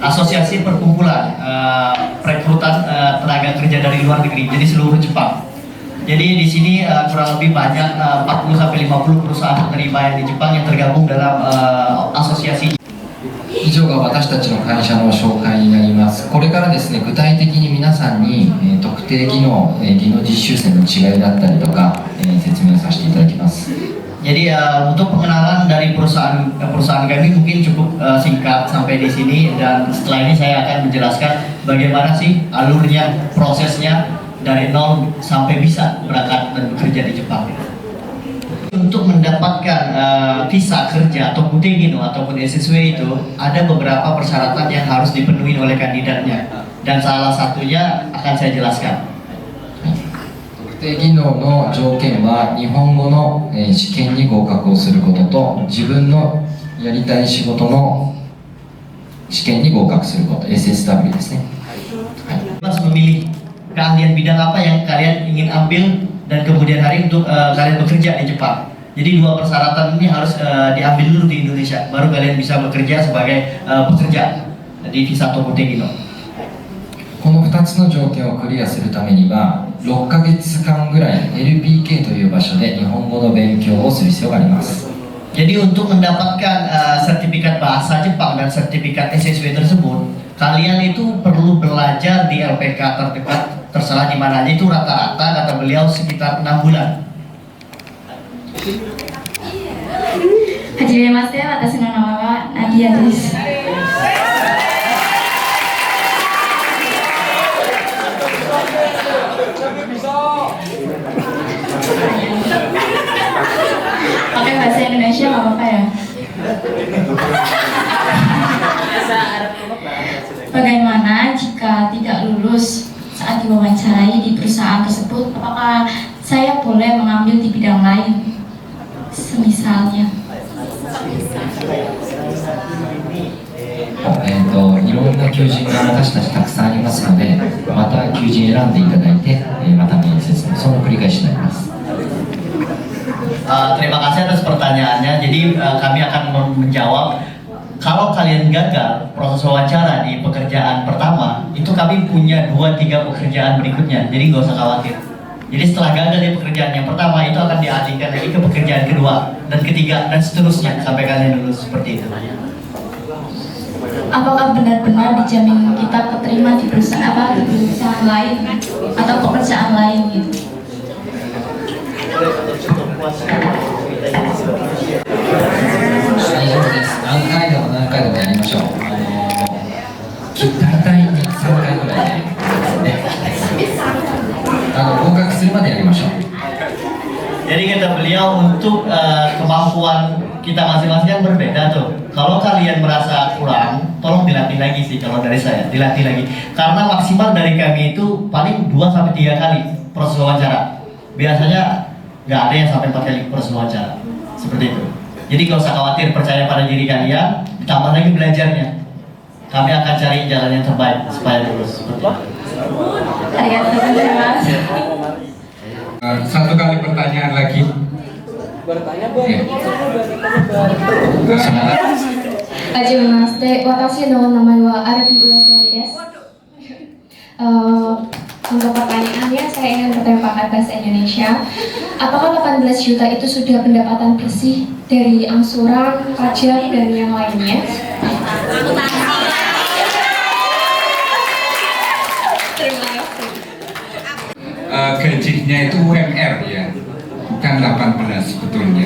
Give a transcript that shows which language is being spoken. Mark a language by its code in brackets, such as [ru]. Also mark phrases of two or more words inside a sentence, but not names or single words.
[id] asosiasi perkumpulan perekrutan tenaga kerja dari luar negeri, jadi seluruh Jepang. Jadi di sini kurang lebih banyak 40-50 perusahaan penerima yang di Jepang yang tergabung dalam asosiasi. [ja] 以上が私たちの会社の紹介になります。これからですね、具体的に皆さんに、特定技能実習生の違いだったりとか、説明させていただきます。 [id] Jadi untuk pengenalan dari perusahaan kami mungkin cukup singkat sampai di sini, dan setelah ini saya akan menjelaskan bagaimana sih alurnya, prosesnya dari nol sampai bisa berangkat dan bekerja di Jepang. Untuk mendapatkan visa kerja ataupun Tegino ataupun SSW itu ada beberapa persyaratan yang harus dipenuhi oleh kandidatnya, dan salah satunya akan saya jelaskan. [ja] 特定技能の条件は日本語の試験に合格をすることと、自分のやりたい仕事の試験に合格すること、 SSW ですね。 [id] Mas memilih keahlian bidang apa yang kalian ingin ambil dan kemudian hari untuk kalian bekerja di Jepang. Jadi dua persyaratan ini harus diambil dulu di Indonesia, baru kalian bisa bekerja sebagai pekerja di visa ataupun Tegino. [ja] この2つの条件をクリアするためには6ヶ月間ぐらい LPK という場所で日本語の勉強をする必要があります。 [id] Jadi untuk mendapatkan sertifikat bahasa Jepang dan sertifikat SSW tersebut, kalian itu perlu belajar di LPK terdekat, terserah di mana aja, itu rata-rata kata beliau sekitar 6 bulan. [ja] はじめまして、私の名前はナディアです。 [id] Pakai bahasa Indonesia nggak apa-apa ya? Bagaimana jika tidak lulus saat diwawancarai di perusahaan tersebut? Apakah saya boleh mengambil di bidang lain? Semisalnya. [ja] いろんな求人が私たちたくさんありますので、また求人選んでいただいて、また面接、その繰り返しになります。 [id] Terima kasih atas pertanyaannya. Jadi kami akan menjawab. Kalau kalian gagal proses wawancara di pekerjaan pertama, itu kami punya 2-3 pekerjaan berikutnya. Jadi nggak usah khawatir. Jadi setelah gagal di pekerjaan yang pertama, itu akan dialihkan lagi ke pekerjaan kedua dan ketiga dan seterusnya sampai kalian lulus seperti itu. Apakah benar-benar dijamin kita keterima di perusahaan lain atau pekerjaan lain gitu? [ja] 大丈夫です。何回でもやりましょう。大体3回ぐらいでね、合格するまでやりましょう。 [id] Jadi kata beliau untuk kemampuan kita masing-masing yang berbeda tuh. Kalau kalian merasa kurang, tolong dilatih lagi sih. Kalau dari saya, dilatih lagi. Karena maksimal dari kami itu paling 2-3 kali proses wawancara. Biasanya nggak ada yang sampai 4 kali proses wawancara. Seperti itu. Jadi nggak usah khawatir, percaya pada diri kalian. Ditambah lagi belajarnya. Kami akan cari jalan yang terbaik supaya lulus. Seperti itu. Satu kali pertanyaan lagi. [ja] はじめまして、私の名前は Arti Ulasari です. [id] Untuk pertanyaannya, saya ingin bertanya pakai bahasa Indonesia. Apakah 18 juta itu sudah pendapatan bersih dari angsuran, pajak, dan yang lainnya? Gajinya itu UMR ya, bukan 18 sebetulnya.